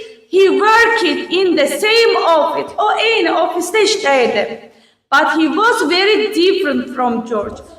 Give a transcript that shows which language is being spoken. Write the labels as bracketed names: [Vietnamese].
[English] He worked in the same office. [Azerbaijani] O eyni ofisdə işləyirdi. [English] But he was very different from George.